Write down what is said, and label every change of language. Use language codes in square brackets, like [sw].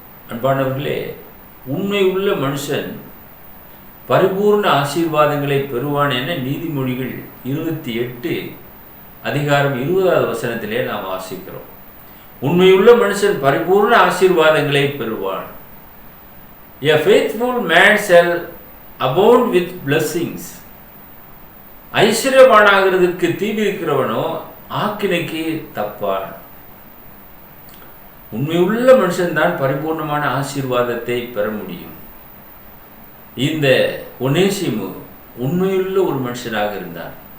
[ta] அன்பானவர்களே, உண்மை உள்ள மனுஷன் பரிபூர்ண ஆசீர்வாதங்களை பெறுவான் என நீதிமொழிகள் 28 அதிகாரம் 20வது வசனத்திலே நாம் வாசிக்கிறோம். உண்மையுள்ள மனுஷன் பரிபூர்ண ஆசீர்வாதங்களை பெறுவான். [en] A faithful man shall abound with blessings. [ta] ஐஸ்வர்யவானாகிறதுக்கு தீவிரிக்கிறவனோ ஆக்கினைக்கு தப்பான். உண்மையுள்ள மனுஷன் தான் பரிபூர்ணமான ஆசீர்வாதத்தை பெற முடியும். இந்த ஒனேசிமு உண்மையுள்ள ஒரு மனுஷனாக இருந்தான்.